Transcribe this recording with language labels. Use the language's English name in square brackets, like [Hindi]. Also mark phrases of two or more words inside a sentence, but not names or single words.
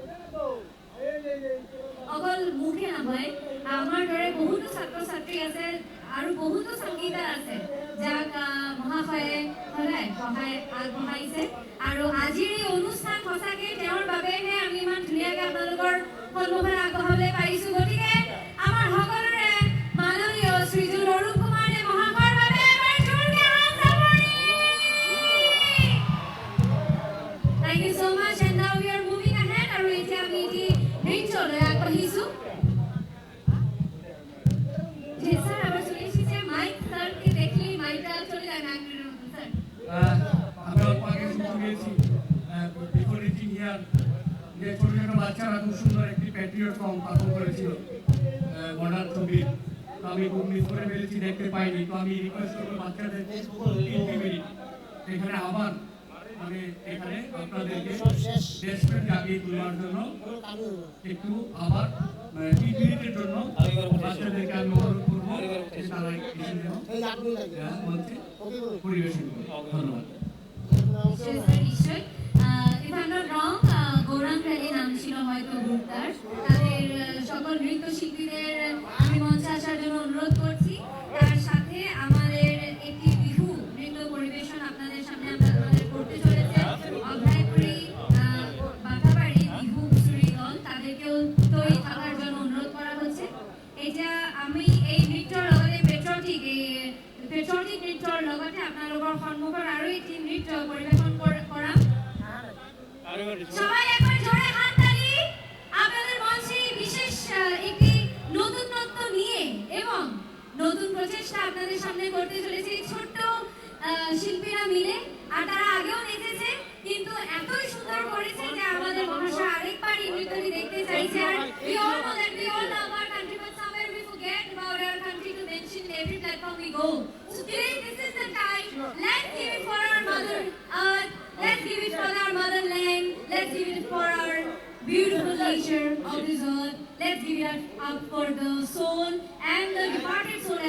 [Assamese] অকল মুখে নহয় আমাৰ দৰে বহুতো ছাত্ৰ ছাত্ৰী আছে আৰু বহুতো সংগীতা আছে যাক মহাশয়ে সদায় সহায় আগবঢ়াইছে আৰু আজিৰ এই অনুষ্ঠান সঁচাকৈ তেওঁৰ বাবেহে আমি ইমান ধুনীয়াকৈ আপোনালোকৰ সন্মুখত আগবঢ়াবলৈ পাৰিছোঁ গতিকে আমাৰ সকলোৰে মাননীয় শ্ৰীযুত অৰুণ কুমাৰ দে মহাশয়ৰ বাবে এবাৰ জোৰকৈ হাত চাপৰি [English] Thank you so much and now we are moving ahead [Assamese] আৰু এতিয়া আমি এটি নৃত্যলৈ আগবাঢ়িছোঁ [Bangla] স্যার আবার চলে এসেছে মাইক স্যারকে দেখি মাইকটা চলে যায় না স্যার আমরা আগে শুরু করেছি [English] before reaching here [Bangla] যে ছোট ছোট বাচ্চারা খুব সুন্দর একটি [English] patriot song [Bangla] পারফর্ম করেছিল মডার্ন ছবি তো আমি খুব মিস করে ফেলেছি দেখতে পাইনি তো আমি রিকোয়েস্ট করবো বাচ্চাদের 3 মিনিট এখানে আবার মানে এখানে আপনাদেরকে দেশপ্রেম জাগিয়ে তোলার জন্য একটু আবার 3 মিনিটের জন্য বাচ্চাদেরকে আমি অনুরোধ করবো তারা পরিবেশন করবে ধন্যবাদ নিশ্চয় [English] if I'm not wrong [Bangla] গৌরাঙ্গ রানী নাম ছিল হয়তো গ্রুপটার তাদের সকল নৃত্যশিল্পীদের আমি মঞ্চে আসার জন্য অনুরোধ করছি তার সাথে আমাদের একটি বিহু নৃত্য পরিবেশন আপনাদের সামনে আমাদের করতে চলেছে অভ্যায়পুরী বাঘাবাড়ি বিহু হুঁচুরি দল তাদেরকেও তৈরি থাকার জন্য অনুরোধ করা হচ্ছে এটা আমি [Assamese] এই নৃত্যৰ লগতে পেট্ৰটিক নৃত্যৰ লগতে আপোনালোকৰ সন্মুখত আৰু এটি নৃত্য পৰিবেশন কৰাম [Bangla] সবাই একবার জোরে হাততালি আপনাদের মঞ্চে বিশেষ একটি নতুনত্ব নিয়ে এবং নতুন প্রচেষ্টা আপনাদের সামনে করতে চলেছে ছোট্ট শিল্পীরা মিলে আর তারা আগেও নেচেছে কিন্তু এতই সুন্দর করেছে যে আমাদের মহাশয় আরেকবার এই নৃত্যটি দেখতে চাইছে আর [English] we all know our country but somewhere we forget about our country to mention every platform we go so today this is the time let's give it for our mother earth let's give it for our motherland let's give it for our beautiful nature of this earth let's give it up for the soul and the departed soul as